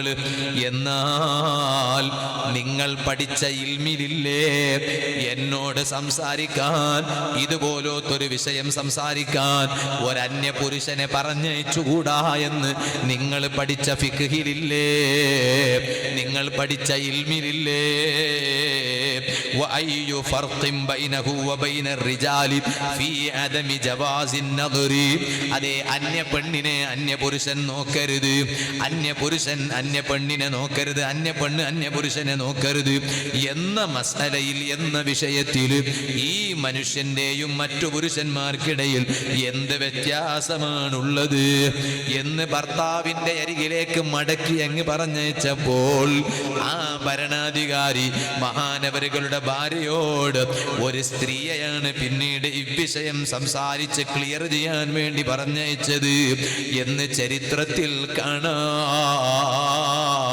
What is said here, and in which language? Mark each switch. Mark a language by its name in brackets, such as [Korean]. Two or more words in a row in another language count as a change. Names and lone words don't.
[Malayalam] എന്നാൽ നിങ്ങൾ പഠിച്ച ഇൽമിലില്ലേ എന്നോട് സംസാരിക്കാൻ, ഇതുപോലത്തൊരു വിഷയം സംസാരിക്കാൻ ഒരന്യ പുരുഷനെ പറഞ്ഞയച്ചുകൂടാ എന്ന് നിങ്ങൾ പഠിച്ച ഫിഖ്ഹിലില്ലേ, നിങ്ങൾ പഠിച്ച ഇൽമിലില്ലേ? [Arabic] وأي فرق بينه وبين الرجال في عدم جواز النظر. [Malayalam] അതേ, അന്യ പെണ്ണിനെ അന്യ പുരുഷൻ നോക്കരുത്, അന്യ പുരുഷൻ അന്യ പെണ്ണിനെ നോക്കരുത്, അന്യ പെണ്ണ് അന്യ പുരുഷനെ നോക്കരുത് എന്ന മസലയിൽ, എന്ന വിഷയത്തിൽ ഈ മനുഷ്യന്റെയും മറ്റു പുരുഷന്മാർക്കിടയിൽ എന്ത് വ്യത്യാസമാണുള്ളത് എന്ന് ഭർത്താവിൻ്റെ അരികിലേക്ക് മടക്കി അങ്ങ് പറഞ്ഞയച്ചപ്പോൾ ആ ഭരണാധികാരി മഹാനവരുകളുടെ ഭാര്യയോട് ഒരു സ്ത്രീയെയാണ് പിന്നീട് ഈ വിഷയം സംസാരിച്ച് ക്ലിയർ ചെയ്യാൻ വേണ്ടി പറഞ്ഞയച്ചത് എന്ന് ചരിത്രത്തിൽ കാണാം.